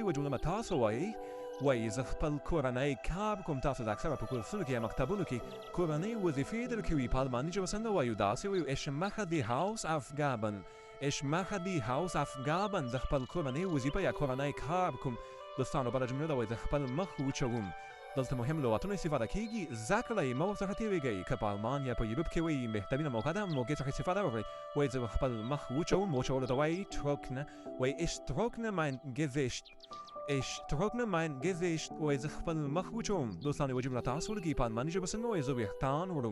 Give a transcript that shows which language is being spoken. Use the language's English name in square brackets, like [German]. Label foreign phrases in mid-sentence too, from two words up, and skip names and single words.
[Pashto] یوه جمله به تاسو وایئ وایي زه خپل کورنی کار کوم. تاسو د اکثره په کورسونو کې یا مکتبونو کې کورنۍ وظیفې درکوي. په الماني ژبه څنګه وایو؟ داسې وایو [German] Ich mache die Hausaufgaben. Ich mache die Hausaufgaben. [Pashto] زه خپل کورنۍ وظیفه یا کورنی کار کوم. دوستانو بله جمله ده وایي زه خپل مخ وچوم. دلته مهم لغتونه استفاده کېږي، زده کړئ، مه ورڅخه تېرېږئ. که په المان یا په یوروپ کې وایي بهترینه موقع ده موقع څخه استفاده وکړئ. وایي زه خپل مخ وچوم. وچولو ته وایي trockne. [German] وایي Ich trockne mein Gesicht. Ich trockne mein Gesicht. [Pashto] وایي زه خپل مخ وچوم. دوستانو یوه جمله تاسو ولیکئ په الماني ژبه څنګه وایي؟ زه ویښتان وړم.